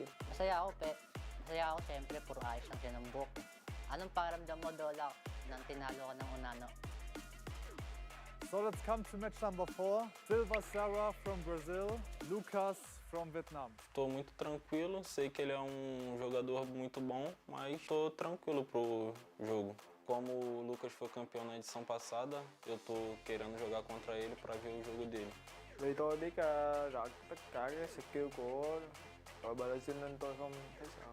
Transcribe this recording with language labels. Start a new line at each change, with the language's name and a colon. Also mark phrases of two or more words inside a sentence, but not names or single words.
Filipino: Masaya ako, siyempre, puro ayos lang siya ng buhok. Anong pakiramdam mo, Dola, nang tinalo ka ng Unano?
English: So let's come to match number 4, Silva Sarah from Brazil, Lucas from Vietnam.
Portuguese: Estou muito tranquilo, sei que ele é jogador muito bom, mas estou tranquilo pro jogo. Como o Lucas foi campeão na edição passada, eu estou querendo jogar contra ele para ver o jogo dele.
Vietnamese: Vì tôi biết rõ tất cả cái skill của đội Brazil nên tôi không thấy sợ.